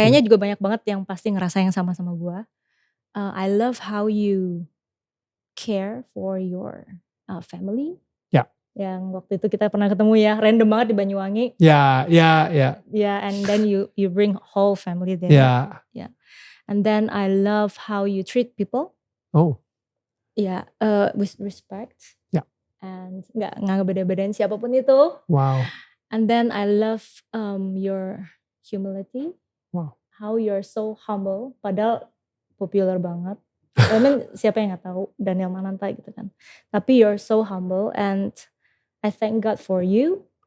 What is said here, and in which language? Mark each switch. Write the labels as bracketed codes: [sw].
[id] kayaknya juga banyak banget yang pasti ngerasa yang sama-sama gue. [en] I love how you care for your family. [id] Ya. Yang waktu itu kita pernah ketemu ya, random banget di Banyuwangi. Ya. [en] Yeah, and then you bring whole family there. Yeah. And then I love how you treat people. Oh. Yeah, with respect. Yeah. [id] And nggak ngebeda-bedain siapapun itu. Wow. [en] And then I love your humility. Wow. How you're so humble. [id] Padahal popular banget. [en] I mean, [id] siapa yang nggak tahu Daniel Mananta gitu kan. [en] Tapi you're so humble and I thank God for you.